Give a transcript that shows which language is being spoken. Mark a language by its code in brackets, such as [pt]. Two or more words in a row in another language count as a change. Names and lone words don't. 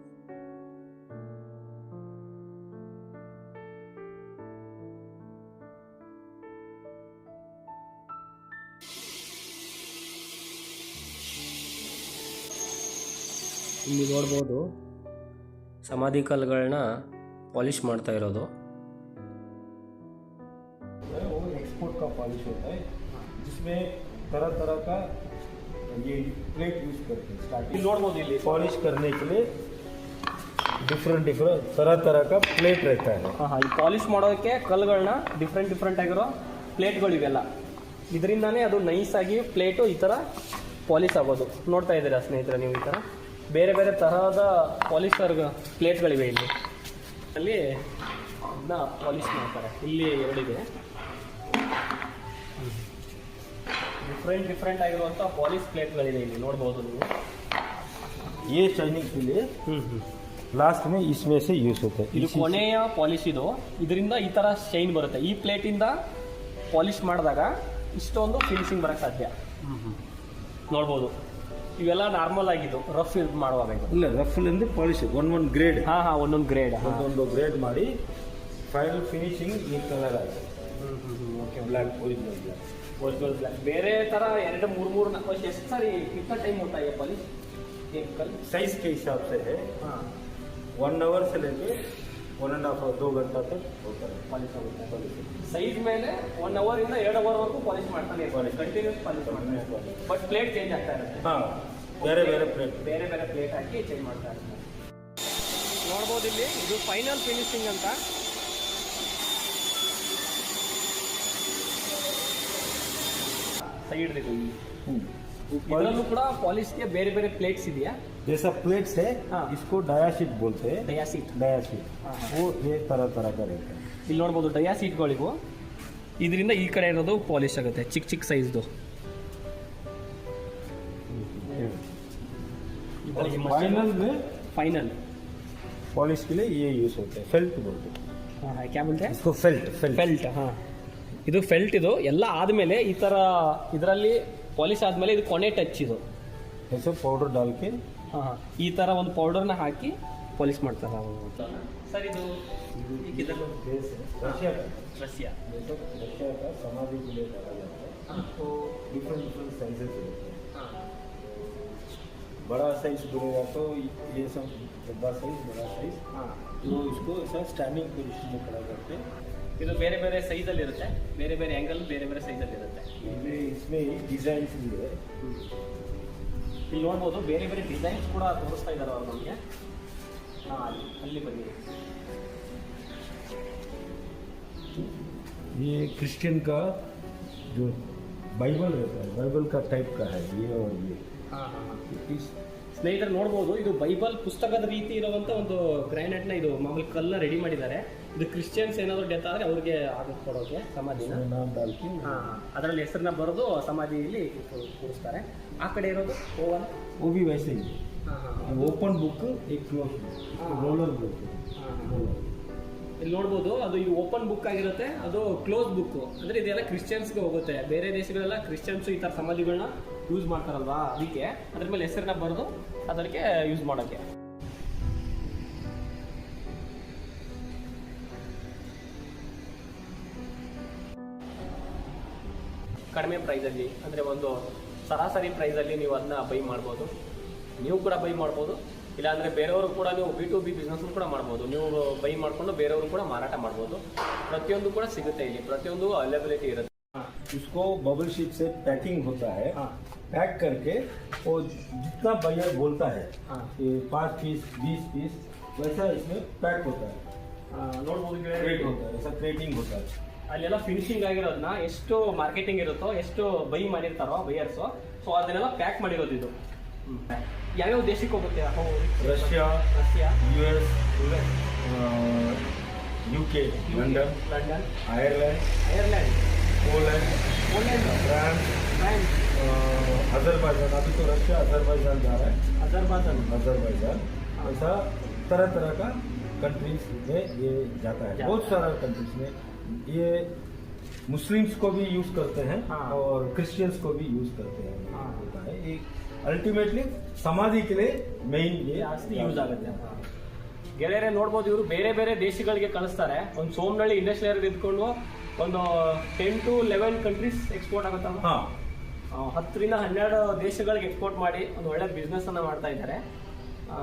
[kn] ಇಲ್ಲಿ ನೋಡ್ಬೋದು ಸಮಾಧಿ ಕಲ್ಲುಗಳನ್ನ ಪಾಲಿಷ್ ಮಾಡ್ತಾ ಇರೋದು. [hi] वो एक्सपोर्ट का पॉलिश होता है, जिसमें तरह तरह का ये प्लेट यूज करते हैं. स्टार्टिंग [kn] ನೋಡ್ಬೋದು ಇಲ್ಲಿ [hi] पॉलिश करने के लिए डिफरेंट तरह तरह का प्लेट रहता है. [kn] ಈ ಪಾಲಿಶ್ ಮಾಡೋದಕ್ಕೆ ಕಲ್ಲುಗಳನ್ನ ಡಿಫ್ರೆಂಟ್ ಆಗಿರೋ ಪ್ಲೇಟ್ಗಳು ಇವೆಲ್ಲ. ಇದರಿಂದಾನೇ ಅದು ನೈಸ್ ಆಗಿ ಪ್ಲೇಟು ಈ ಥರ ಪಾಲಿಶ್ ಆಗೋದು. ನೋಡ್ತಾ ಇದ್ದೀರಾ ಸ್ನೇಹಿತರೆ ನೀವು, ಈ ಥರ ಬೇರೆ ಬೇರೆ ತರಹದ ಪಾಲಿಶರ್ ಪ್ಲೇಟ್ಗಳಿವೆ ಇಲ್ಲಿ. ಅಲ್ಲಿ ಅದನ್ನ ಪಾಲಿಶ್ ಮಾಡ್ತಾರೆ. ಇಲ್ಲಿ ಎರಡಿದೆ, ಡಿಫ್ರೆಂಟ್ ಆಗಿರುವಂಥ ಪಾಲಿಶ್ ಪ್ಲೇಟ್ಗಳಿದೆ ಇಲ್ಲಿ ನೋಡ್ಬೋದು ನೀವು. [hi] ये शाइनिंग के लिए लास्ट में इसमें से यूज होता है. [kn] ಇದು ಕೊನೆಯ ಪಾಲಿಶ್. ಇದು ಇದರಿಂದ ಈ ಥರ ಶೈನ್ ಬರುತ್ತೆ. ಈ ಪ್ಲೇಟಿಂದ ಪಾಲಿಶ್ ಮಾಡಿದಾಗ ಇಷ್ಟೊಂದು ಫಿನಿಶಿಂಗ್ ಬರೋಕ್ಕೆ ಸಾಧ್ಯ. ನೋಡ್ಬೋದು, ಇವೆಲ್ಲ ನಾರ್ಮಲ್ ಆಗಿದ್ದು [en] rough use [kn] ಮಾಡುವಾಗ. ಇಲ್ಲ, ರಫ್ ಅಂದ್ರೆ ಪಾಲಿಶ್ ಒಂದೊಂದು ಗ್ರೇಡ್. ಒಂದೊಂದು ಗ್ರೇಡ್ ಒಂದೊಂದು ಗ್ರೇಡ್ ಮಾಡಿ [en] final finishing [kn] ಈ ಕಲರ್ ಆಗುತ್ತೆ. [en] black, original black. [kn] ಬೇರೆ ತರ 2-3 ಎಷ್ಟು ಸಾರಿ [hi] कितना टाइम होता है ये पॉलिश? एक कल साइज के हिसाब से है. 1 आवर से लेके 1.5 2 घंटा तक होता है [kn] ಪಾಲಿಶ್ ಆಗುತ್ತೆ. ಸೈಜ್ ಮೇಲೆ 1 ಅವರ್ ಇಂದ 2 ಅವರ್ ವರೆಗೂ ಪಾಲಿಶ್ ಮಾಡ್ತಾನೆ ಇರ್ತಾರೆ, [en] continuous polish [kn] ಮಾಡ್ತಾರೆ. [en] but plate change [kn] ಆಗ್ತಾ ಇರುತ್ತೆ. हाँ ಬೇರೆ ಬೇರೆ ಪ್ಲೇಟ್ ಬೇರೆ ಬೇರೆ ಪ್ಲೇಟ್ ಹಾಕಿ ಚೇಂಜ್ ಮಾಡ್ತಾ ಇರ್ತಾರೆ. ನೋಡ್ಬೋದು ಇಲ್ಲಿ ಇದು [en] final finishing [kn] ಅಂತ. ಸೈಡ್ ಇದು ಇದರಲ್ಲೂ ಕೂಡ ಪಾಲಿಶ್ಗೆ ಬೇರೆ ಬೇರೆ ಪ್ಲೇಟ್ಸ್ ಇದೆಯಾ? [hi] जैसा प्लेट्स है हाँ। इसको [en] dia sheet [hi] बोलते हैं [en] dia sheet. [hi] हाँ, वो ये तरह तरह का रहता है [kn] ಇಲ್ಲಿ ನೋಡ್ಬೋದು ಡಯಾ ಸೀಟ್ಗಳಿಗೂ ಇದರಿಂದ ಈ ಕಡೆ ಇರೋದು ಪಾಲಿಶ್ ಆಗುತ್ತೆ, ಚಿಕ್ಕ ಚಿಕ್ಕ ಸೈಜ್ದು. [hi] फाइनल में [kn] ಫೈನಲ್ [hi] पॉलिश के लिए ये यूज होते हैं फेल्ट बोलते हैं क्या बोलते? इसको फेल्ट फेल्ट [kn] ಫೆಲ್ಟ್. ಹಾಂ, ಇದು ಫೆಲ್ಟ್. ಇದು ಎಲ್ಲ ಆದಮೇಲೆ ಈ ಥರ ಇದರಲ್ಲಿ ಪಾಲಿಶ್ ಆದಮೇಲೆ ಇದು ಕೊನೆ ಟಚ್ ಇದು. [hi] ऐसे पाउडर डाल के [kn] ಹಾಂ ಹಾಂ, ಈ ಥರ ಒಂದು ಪೌಡರ್ನ ಹಾಕಿ ಪಾಲಿಶ್ ಮಾಡ್ತಾರೆ ಅವರು. ಸರ್ ಇದು ಇದನ್ನು [hi] देश है रशिया का [kn] ರಷ್ಯಾ. [hi] जैसे रशिया का समाधि के लिए डाला जाता है तो [en] different different sizes [hi] होते हैं बड़ा साइज बोलेगा तो ये सब डब्बा साइज बड़ा साइज [kn] ಹಾಂ, [hi] तो इसको ऐसा [en] standing position [hi] में खड़ा करके [kn] ಇದು ಬೇರೆ ಬೇರೆ ಸೈಜಲ್ಲಿ ಇರುತ್ತೆ, ಬೇರೆ ಬೇರೆ ಆ್ಯಂಗಲ್, ಬೇರೆ ಬೇರೆ ಸೈಜಲ್ಲಿ ಇರುತ್ತೆ. [hi] इसमें डिजाइन भी है [kn] ಇಲ್ಲಿ ನೋಡ್ಬೋದು ಬೇರೆ ಬೇರೆ ಡಿಸೈನ್ಸ್ ಕೂಡ ತೋರಿಸ್ತಾ ಇದ್ದಾರೆ ಅವರು ನಮಗೆ. ಹಾಂ, ಅಲ್ಲಿ ಬನ್ನಿ. [hi] ये क्रिश्चियन का जो बाइबल रहता है बाइबल का टाइप का है ये और ये [kn] ಹಾಂ ಹಾಂ ಹಾಂ. [hi] इस [kn] ಸ್ನೇಹಿತರು ನೋಡ್ಬೋದು ಇದು ಬೈಬಲ್ ಪುಸ್ತಕದ ರೀತಿ ಇರುವಂಥ ಒಂದು ಗ್ರಾನೈಟ್ನ ಇದು ಮಾಮೂಲಿ ಕಲ್ಲನ್ನ ರೆಡಿ ಮಾಡಿದ್ದಾರೆ. ಇದು ಕ್ರಿಶ್ಚಿಯನ್ಸ್ ಏನಾದರೂ ಡೆತ್ ಆದರೆ ಅವ್ರಿಗೆ ಆಗಿ ಕೊಡೋಕೆ ಸಮಾಧಿನ. [hi] इसमें नाम डाल के [kn] ಹಾಂ, ಅದರಲ್ಲಿ ಹೆಸರನ್ನ ಬರೆದು ಸಮಾಧಿಯಲ್ಲಿ ಕೂರಿಸ್ತಾರೆ. ಆ ಕಡೆ ಇರೋದು ಓವನ್. [hi] वो भी वैसे ही [kn] ಹಾಂ ಹಾಂ [en] open book [hi] एक [en] close book roller [hi] बोलते हैं [kn] ಹಾಂ ಹಾಂ. ಇಲ್ಲಿ ನೋಡ್ಬೋದು ಅದು ಇದು [en] open book [kn] ಆಗಿರುತ್ತೆ, ಅದು [en] close book. [kn] ಅಂದರೆ ಇದೆಲ್ಲ ಕ್ರಿಶ್ಚಿಯನ್ಸ್ಗೆ ಹೋಗುತ್ತೆ. ಬೇರೆ ದೇಶಗಳೆಲ್ಲ ಕ್ರಿಶ್ಚಿಯನ್ಸ್ ಈ ಥರ ಸಮಾಧಿಗಳನ್ನ ಯೂಸ್ ಮಾಡ್ತಾರಲ್ವಾ, ಅದಕ್ಕೆ ಅದ್ರ ಮೇಲೆ ಹೆಸರನ್ನ ಬರೆದು ಅದಕ್ಕೆ ಯೂಸ್ ಮಾಡೋಕ್ಕೆ. ಕಡಿಮೆ ಪ್ರೈಸಲ್ಲಿ ಅಂದರೆ ಒಂದು ಸರಾಸರಿ ಪ್ರೈಸಲ್ಲಿ ನೀವು ಅದನ್ನ ಬೈ ಮಾಡ್ಬೋದು. ನೀವು ಕೂಡ ಬೈ ಮಾಡ್ಬೋದು, ಇಲ್ಲಾಂದರೆ ಬೇರೆಯವರು ಕೂಡ ನೀವು [en] B2B business [kn] ಕೂಡ ಮಾಡ್ಬೋದು. ನೀವು ಬೈ ಮಾಡಿಕೊಂಡು ಬೇರೆಯವರು ಕೂಡ ಮಾರಾಟ ಮಾಡ್ಬೋದು. ಪ್ರತಿಯೊಂದು ಕೂಡ ಸಿಗುತ್ತೆ ಇಲ್ಲಿ, ಪ್ರತಿಯೊಂದು ಅವೈಲೇಬಿಲಿಟಿ ಇರುತ್ತೆ. [hi] उसको [en] bubble sheet [hi] से पैकिंग होता है हाँ। पैक करके वो जितना बायर बोलता है हाँ। कि 5 पीस 20 पीस वैसा इसमें पैक होता है [kn] ನೋಡ್ಬೋದು [hi] क्रेट होता है ऐसा क्रेटिंग होता है [kn] ಅಲ್ಲೆಲ್ಲ ಫಿನಿಶಿಂಗ್ ಆಗಿರೋದನ್ನ ಎಷ್ಟು ಮಾರ್ಕೆಟಿಂಗ್ ಇರುತ್ತೋ, ಎಷ್ಟು ಬೈ ಮಾಡಿರ್ತಾರೋ ಬೈಯರ್ಸು, ಸೊ ಅದನ್ನೆಲ್ಲ ಪ್ಯಾಕ್ ಮಾಡಿರೋದು ಇದು. ಯಾವ್ಯಾವ ದೇಶಕ್ಕೆ ಹೋಗುತ್ತೆ? [hi] रशिया [kn] ರಷ್ಯಾ, [hi] US UK लंदन [kn] ಲಂಡನ್, [hi] आयरलैंड [kn] ಐರ್ಲೆಂಡ್, [hi] पोलैंड [kn] ಪೋಲೆಂಡ್, [hi] फ्रांस [kn] ಫ್ರಾನ್ಸ್, [hi] अजरबैजान अभी तो रशिया अजरबैजान जा रहा है [kn] ಅಜರ್ಬೈಜಾನ್. [hi] अजरबैजान ऐसा तरह तरह का कंट्रीज में ये जाता है बहुत सारा कंट्रीज में ये मुस्लिम्स को भी यूज करते हैं हाँ। और क्रिश्चियंस को भी यूज करते हैं हाँ। होता है ये अल्टीमेटली समाधि के लिए मेन ये [kn] ಜಾಸ್ತಿ ಯೂಸ್ ಆಗುತ್ತೆ. ಗೆಳೆಯರೆ ನೋಡ್ಬೋದು, ಇವರು ಬೇರೆ ಬೇರೆ ದೇಶಗಳಿಗೆ ಕಳಿಸ್ತಾರೆ. ಒಂದು ಸೋಮನಹಳ್ಳಿ ಇಂಡಸ್ಟ್ರಿಯಲ್ ಇದ್ಕೊಂಡು ಒಂದು [en] 10 to 11 countries export [kn] ಆಗುತ್ತಲ್ಲ. [hi] हाँ [kn] 10 ರಿಂದ 12 ದೇಶಗಳಿಗೆ ಎಕ್ಸ್ಪೋರ್ಟ್ ಮಾಡಿ ಒಂದು ಒಳ್ಳೆ ಬಿಸ್ನೆಸ್ ಅನ್ನ ಮಾಡ್ತಾ ಇದ್ದಾರೆ.